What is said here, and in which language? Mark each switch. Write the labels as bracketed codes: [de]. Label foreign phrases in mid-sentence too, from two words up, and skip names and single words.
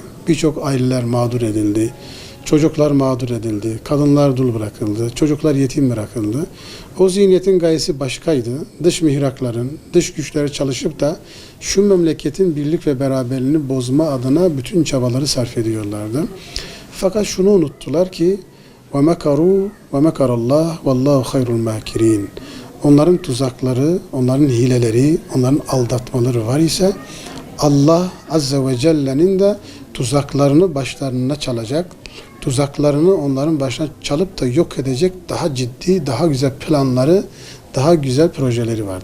[tr] Birçok aileler mağdur edildi. Çocuklar mağdur edildi. Kadınlar dul bırakıldı. Çocuklar yetim bırakıldı. O zihniyetin gayesi başkaydı. Dış mihrakların, dış güçleri çalışıp da şu memleketin birlik ve beraberliğini bozma adına bütün çabaları sarf ediyorlardı. Fakat şunu unuttular ki [ar] وَمَكَرُوا وَمَكَرَ اللّٰهِ وَاللّٰهُ خَيْرُ الْمَاكِرِينَ. [tr] Onların tuzakları, onların hileleri, onların aldatmaları var ise Allah [ar] عز وجل [tr] de tuzaklarını başlarına çalacak, tuzaklarını onların başına çalıp da yok edecek daha ciddi, daha güzel planları, daha güzel projeleri vardı.